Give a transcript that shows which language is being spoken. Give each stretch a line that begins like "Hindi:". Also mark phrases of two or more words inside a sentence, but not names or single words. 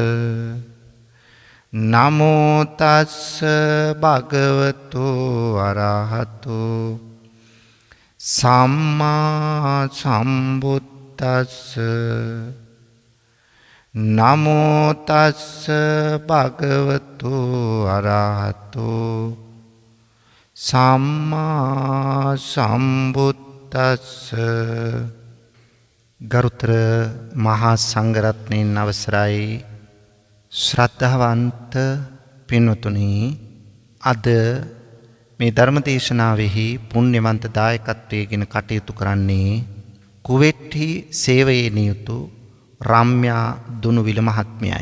Pali: නමෝ තස්ස භගවතු අරහතු සම්මා සම්බුද්දස්ස. නමෝ තස්ස භගවතු අරහතු සම්මා සම්බුද්දස්ස.
Sinhala: ගරුතර මහා සංඝරත්නයන් අවසරයි ශ්‍රද්ධාවන්ත පින්වතුනි, අද මේ ධර්ම දේශනාවෙහි පුණ්‍යවන්ත දායකත්වයෙන් කටයුතු කරන්නේ කුවේටි සේවයේ නියුතු රම්‍යා දුනුවිල මහත්මියයි.